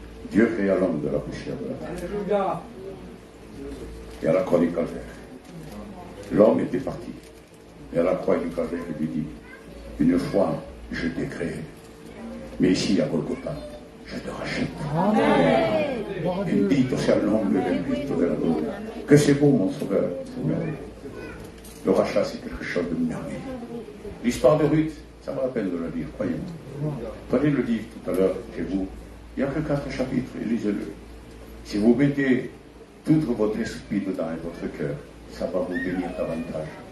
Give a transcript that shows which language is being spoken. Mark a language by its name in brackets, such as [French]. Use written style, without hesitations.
[French] Dieu créa l'homme de la poussière de la terre. Et à la croix du Calvaire, l'homme était parti. Et à la croix du Calvaire, il lui dit, une fois je t'ai créé, mais ici à Golgotha, je te rachète. Amen. [Spanish] Bendito sea el nombre del Cristo de la gloria. [French] Que c'est beau, mon sauveur, Seigneur. Le rachat, c'est quelque chose de merveilleux. L'histoire de Ruth, ça vaut la peine de le lire, croyez-moi. Prenez le livre tout à l'heure chez vous. Il n'y a que 4 chapitres, et lisez-le. Si vous mettez tout votre esprit dedans et votre cœur, ça va vous bénir davantage.